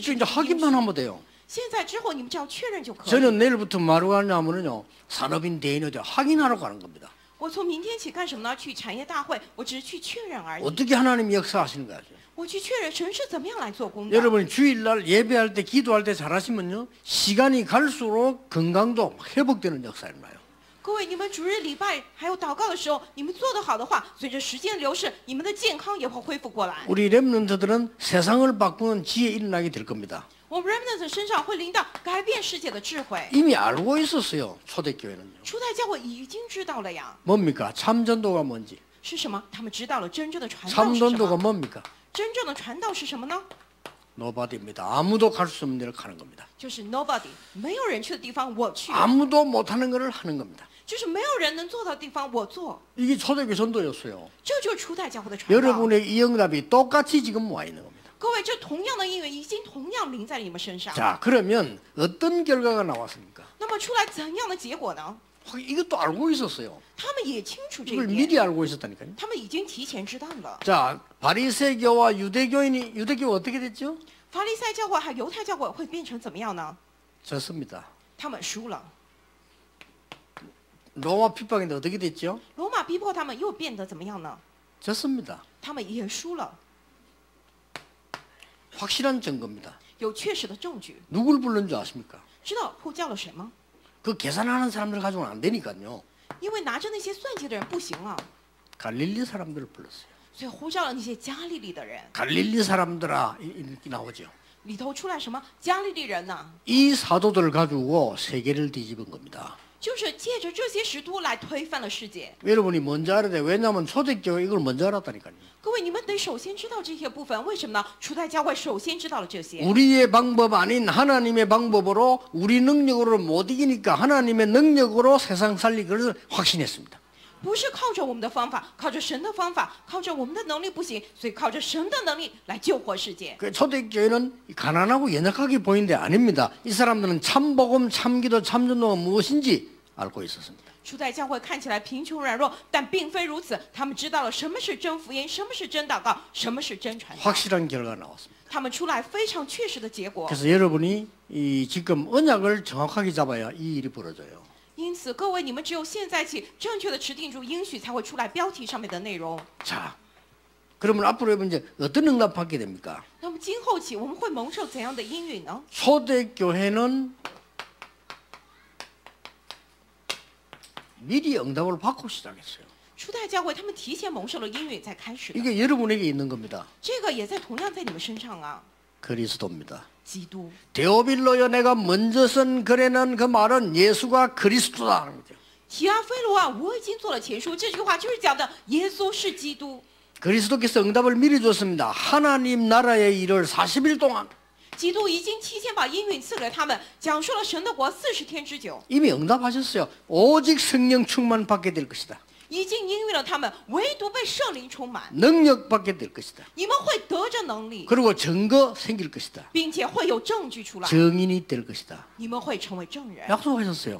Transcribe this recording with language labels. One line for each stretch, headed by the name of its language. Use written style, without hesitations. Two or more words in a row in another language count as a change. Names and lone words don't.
Korean: 쉽게 이제 확인만 하면 돼요.
Chinese: 现在之后，你们只要确认就可以。
Korean: 저는 내일부터 뭐하러 가냐면요 산업인 대인어대 확인하러 가는 겁니다.
Chinese: 我从明天起干什么呢？去产业大会，我只是去确认而已。
Korean: 어떻게 하나님이 역사하시는 거죠?
Chinese: 我去确认神是怎么样来做工的。
Korean: 여러분이 주일날 예배할 때 기도할 때 잘하시면요 시간이 갈수록 건강도 회복되는 역사를 나요.
Chinese: 各位，你们主日礼拜还有祷告的时候，你们做得好的话，随着时间流逝，你们的健康也会恢复过来。
Korean: 우리 렘넌트들은 세상을 바꾸는 지혜 일어나게 될 겁니다.
Chinese: 我们 remnant 身上会临到改变世界的智慧。
Korean: 이미 알고 있었어요. 초대교회는요.
Chinese: 初代教会已经知道了呀，
Korean: 뭡니까? 참전도가 뭔지.
Chinese: 是什么？他们知道了真正的传道是什
Korean: 참전도가
Chinese: 么？
Korean: 뭡니까?
Chinese: 真正的传道是什么呢？
Korean: 노바디입니다. 아무도 갈 수 없는 데를 가는 겁니다.
Chinese: 就是 nobody， 没有人去的地方我去，
Korean: 아무도 못하는 것을 하는 겁니다.
Chinese: 就是没有人能做到的地方我做，
Korean: 이게 초대교회 전도였어요.
Chinese: 这就是初代教会的传道。
Korean: 여러분의 이 응답이 똑같이 지금 와 있는 겁니다.
Chinese: 各位，这同样的应允已经同样临在你们身上。
Korean: 자, 그러면 어떤 결과가 나왔습니까?
Chinese: 那么出来怎样的结果呢？
Korean: 이것도 알고 있었어요.
Chinese: 他们也清楚这一
Korean: 이걸
Chinese: 点，
Korean: 미리 알고 있었다니까요.
Chinese: 他们已经提前知道了。
Korean: 자, 바리새교와 유대교가 어떻게 됐죠?
Chinese: 法利赛教会还有犹太教会会变成怎么样呢？
Korean: 졌습니다.
Chinese: 他们输了。
Korean: 로마 핍박인데 어떻게 됐죠?
Chinese: 罗马逼迫他们又变得怎么样呢？
Korean: 졌습니다.
Chinese: 他们也输了，
Korean: 확실한 증거입니다.
Chinese: 有确实的证据。
Korean: 누굴 불른 줄 아십니까?
Chinese: 知道呼叫了谁吗？
Korean: 그 계산하는 사람들 가지고는 안 되니까요.
Chinese: 因为拿着那些算计的人不行啊，
Korean: 갈릴리 사람들을 불렀어요.
Chinese: 所以呼叫了那些加利利的人。
Korean: 갈릴리 사람들아 이렇게 나오죠.
Chinese: 里头出来什么加利利人呢？
Korean: 이 사도들을 가지고 세계를 뒤집은 겁니다.
Chinese: 就是借着这些使徒来推翻了世界。
Korean: 여러분이 먼저 알아야 돼요. 왜냐하면 초대교회 이걸 먼저 알았다니까요.
Chinese: 各位，你们得首先知道这些部分，为什么呢？初代教会首先知道了这些。
Korean: 우리의 방법 아닌 하나님의 방법으로 우리 능력으로 못 이기니까 하나님의 능력으로 세상 살리기를 확신했습니다.
Chinese: 不是靠着我们的方法，靠着神的方法，靠着我们的能力不行，所以靠着神的能力来救活世界。
Korean: 그 초대교회는 가난하고 연약하게 보이는데 아닙니다. 이 사람들은 참복음, 참기도, 참전도가 무엇인지 알고 있었습니다.
Chinese: 初代教会看起来贫穷软弱，但并非如此。他们知道了什么是真福音，什么是真祷告，什么是真传道。
Korean: 확실한 결과가 나왔습니다.
Chinese: 他们出来非常确实的结果。
Korean: 그래서 여러분이 지금 언약을 정확하게 잡아야 이 일이 벌어져요.
Chinese: 因此，各位，你们只有现在起正确的持定住应许，才会出来标题上面的内容。
Korean: 자, 그러면 앞으로 이제 어떤 응답 받게 됩니까?
Chinese: 那么今后起，我们会蒙受怎样的应允呢？
Korean: 초대교회는 미리 응답을 받고 시작했어요.
Chinese: 初代教会他们提前蒙受了应允，才开始的。
Korean: 이게 여러분에게 있는 겁니다.
Chinese: 这个也在同样在你们身上啊。
Korean: 그리스도입니다.
Chinese: 基督，
Korean: 데오빌로여 내가 먼저 쓴 글에는 그 말은 예수가 그리스도다 하는 거죠.
Chinese: 提阿非罗啊，我已经做了前书。这句话就是讲的耶稣是基督。
Korean: 그리스도께서 응답을 미리 줬습니다. 하나님 나라의 일을 40일 동안
Chinese: 基督已经提前把应允赐给他们，讲述了神的国40天之久，
Korean: 이미 응답하셨어요. 오직 성령 충만 받게 될 것이다.
Chinese: 已经应允了他们，唯独被圣灵充满，
Korean: 능력 받게 될 것이다.
Chinese: 你们会得着能力，
Korean: 그리고 증거 생길 것이다.
Chinese: 并且会有证据出来，
Korean: 증인이 될 것이다.
Chinese: 你们会成为证人，
Korean: 약속하셨어요.